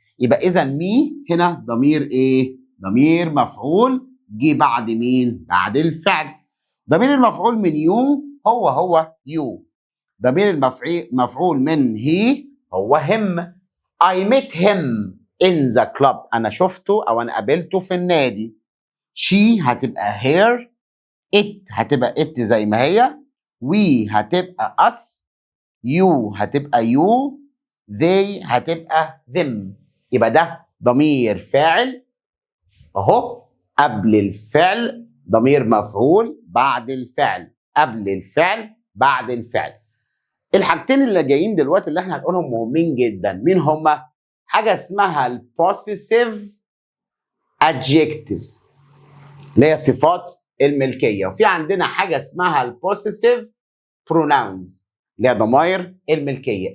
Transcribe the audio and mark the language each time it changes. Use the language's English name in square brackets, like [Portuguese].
[Arabic] يبقى اذا مي هنا ضمير ايه؟ ضمير مفعول جه بعد مين؟ بعد الفعل. ضمير المفعول من يو هو يو. ضمير المفعول من هي هو هم. [English] I met him in the club، [Arabic] انا شفته او انا قابلته في النادي. she هتبقى her، it هتبقى it زي ما هي، we هتبقى us، you هتبقى you، they هتبقى them. يبقى ده ضمير فاعل اهو قبل الفعل، ضمير مفعول بعد الفعل، قبل الفعل بعد الفعل. الحاجتين اللي جايين دلوقتي اللي احنا هنقولهم مهمين جدا. مين هما؟ حاجه اسمها البوسيسيف adjectives اللي هي صفات الملكيه، وفي عندنا حاجه اسمها البوسيسيف pronouns اللي هي ضمائر الملكيه.